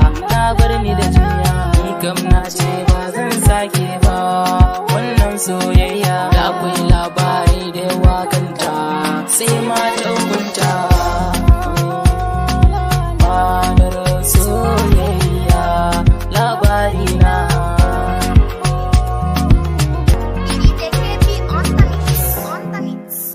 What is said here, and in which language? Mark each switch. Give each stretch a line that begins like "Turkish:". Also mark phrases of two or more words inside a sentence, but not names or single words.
Hausa: Na bar ni da jinya, ni kam na ce ba zan sake ba. Wannan soyayya, da akwai labarai da yawa kanta, sai ma ta hukunta. Manar soyayya, labari na.
English: D J K P on the mix, on the mix.